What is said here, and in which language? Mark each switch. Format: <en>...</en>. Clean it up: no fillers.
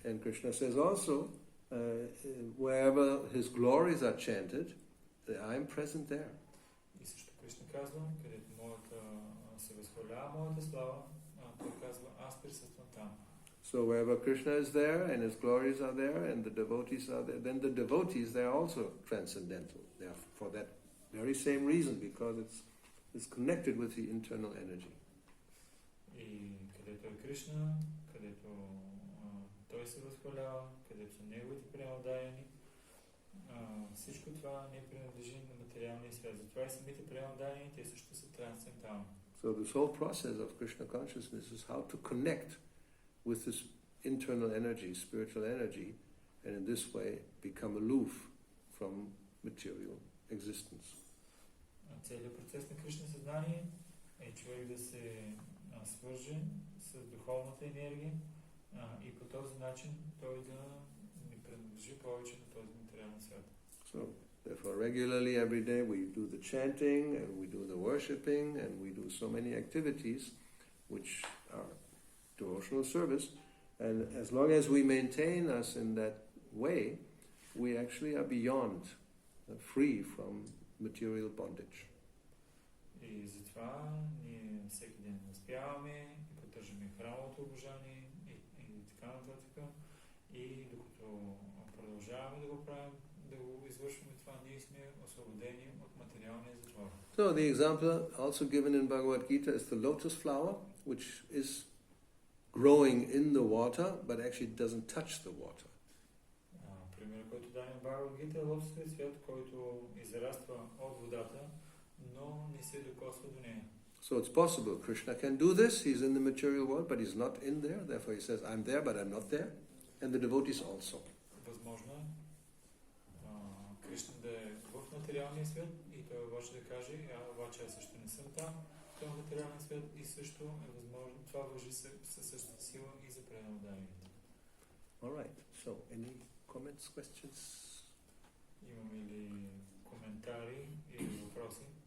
<en>And Krishna says also, wherever his glories are chanted, I am present there.</en> <bg>И също Кришна казва, където се възхвалява моята слава, той казва, аз присъствам там.</bg> <en>So wherever Krishna is there and his glories are there and the devotees are there, then the devotees, they are also transcendental. They are for that very same reason, because it's connected with the internal energy.</en> <bg>И където е Кришна, където той се възхвалява, където са неговите преодаяни, всичко това не принадлежи на материалния свят. Затова и самите преодаяни, те също са трансцендентални.</bg> <en>So this whole process of Krishna consciousness is how to connect with this internal energy, spiritual energy, and in this way become aloof from material existence.</en> <bg>Целият процес на Кришна съзнание е човек да се свърже с духовната енергия и по този начин той да не принадлежи повече на този материален свят.</bg> <en>So, therefore, regularly every day we do the chanting and we do the worshipping and we do so many activities which are devotional service, and as long as we maintain us in that way, we actually are beyond, free from material bondage.</en> <bg>И затова ние всеки ден наспяваме и поддържаме храмовото обожание и така нататък. И докато продължаваме да го правим, да го извършваме това, ние сме освободени от материалния затвор.</bg> <en>So the example also given in Bhagavad Gita is the lotus flower, which is growing in the water, but actually doesn't touch the water.</en> <bg>Пример, който дадем в Бхагавад Гита е лотосовият цвят, който израства от водата, но не се докосва до нея.</bg> <en>So it's possible Krishna can do this. He's in the material world, but he's not in there. Therefore he says, I'm there, but I'm not there. And the devotees also.</en> <bg>Възможно е Кришна да е в материалния свят и той обаче да каже, обаче аз също не съм там, в този материален свят и също е възможно. Това важи със същата сила и за пренаданието.</bg> <en>Alright, so any comments, questions?</en> <bg>Имаме ли коментари или въпроси?</bg>